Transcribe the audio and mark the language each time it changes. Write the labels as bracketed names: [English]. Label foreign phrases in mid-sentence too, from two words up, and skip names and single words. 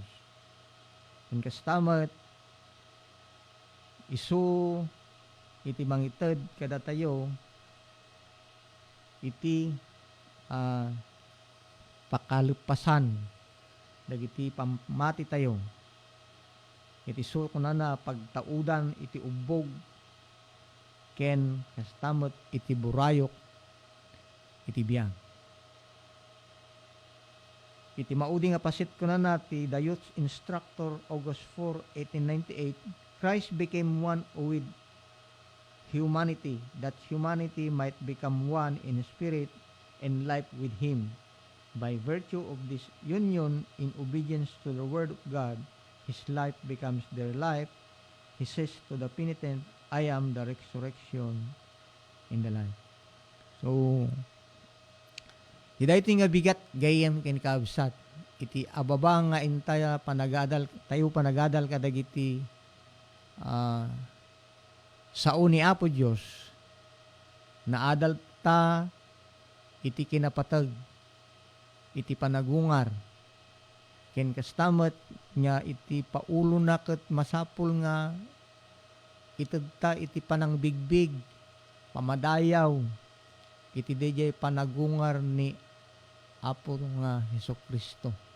[Iloko] Ken kastamet isu iti mangited kada tayo iti pakalupasan dagiti pamati tayo. Iti isu kunana pagtaudan iti ubog ken kastamot iti burayok iti biag. Iti maudi nga pasit kunana ti [English] the Youth Instructor August 4, 1898, Christ became one with humanity, that humanity might become one in spirit and life with Him. By virtue of this union in obedience to the Word of God, His life becomes their life. He says to the penitent, I am the resurrection and the life. [Iloko] So, iti nga bigat gayem ken kaabsat. Iti ababa nga intaya tayo panagadal kadagiti sao ni Apo Dios naadal ta iti kinapatag iti panagungar ken kastamet nga iti paulo na ket masapul nga itedta iti panangbigbig pamadayaw iti dayjay panagungar ni Apo nga Hesukristo.